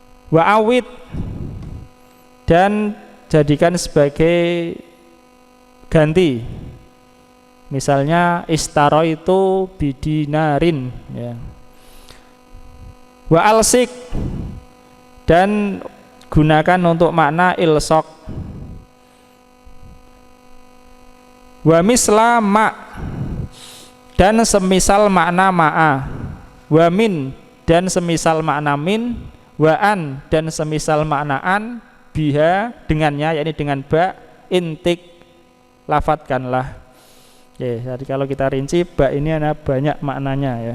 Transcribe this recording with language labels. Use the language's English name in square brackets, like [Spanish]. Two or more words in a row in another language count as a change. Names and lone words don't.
[Arabic] Wa awid, [Indonesian] dan jadikan sebagai ganti. Misalnya istaro itu bidinarin, ya. [Arabic] Wa alsik, [Indonesian] dan gunakan untuk makna ilsok. [Arabic] Wa misla ma, [Indonesian] dan semisal makna ma'a. [Arabic] Wa min, [Indonesian] dan semisal makna min. [Arabic] Wa an, [Indonesian] dan semisal makna an. Biha, dengannya, yakni dengan ba. Intik, lafadzkanlah. Jadi kalau kita rinci, ba ini ada banyak maknanya, ya.